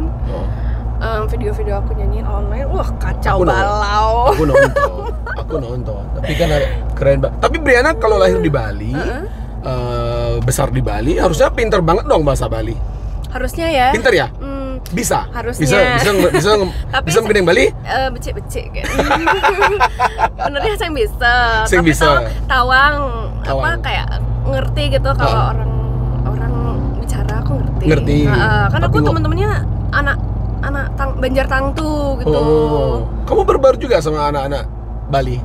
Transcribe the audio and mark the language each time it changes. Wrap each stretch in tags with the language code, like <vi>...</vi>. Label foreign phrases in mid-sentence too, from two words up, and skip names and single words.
<id>Video-video aku nyanyiin online, kacau balau. Aku nonton. Tapi kan keren banget. Tapi Briana kalau lahir di Bali, besar di Bali, harusnya pinter banget dong bahasa Bali. Harusnya ya. Pinter ya? Bisa. Harusnya. Bisa menggendeng Bali? Becik-becik kan. Benernya saya bisa. Saya bisa. Tawang. Apa kayak ngerti gitu kalau orang bicara aku ngerti. Kan aku temen-temennya anak Banjar Tangtu gitu. Kamu berbaur juga sama anak-anak Bali?</id>